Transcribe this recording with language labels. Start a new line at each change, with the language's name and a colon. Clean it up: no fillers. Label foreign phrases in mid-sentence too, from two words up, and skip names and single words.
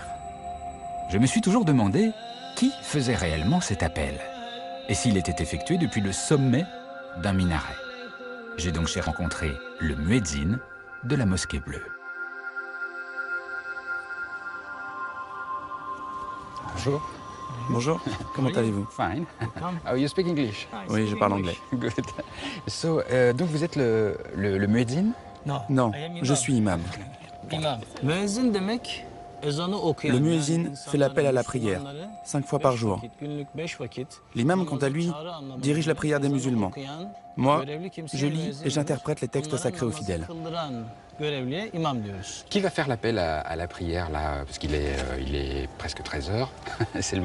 French: Je me suis toujours demandé qui faisait réellement cet appel et s'il était effectué depuis le sommet d'un minaret. J'ai donc rencontré le muezzin de la Mosquée Bleue. Bonjour. Bonjour, comment allez-vous?
English: Fine. Oh, you speak English?
French: Oui, je parle anglais.
English: Good. So,
French: donc vous êtes le muezzin? Non, je suis imam.
Turkish: İmam. Müezzin demek ezanı okuyan.
French: Le muezzin fait l'appel à la prière, 5 fois par jour. L'imam, quant à lui, dirige la prière des musulmans. Moi, je lis et j'interprète les textes sacrés aux fidèles. Qui va faire l'appel à la prière, là? Parce qu'il est presque 13 heures.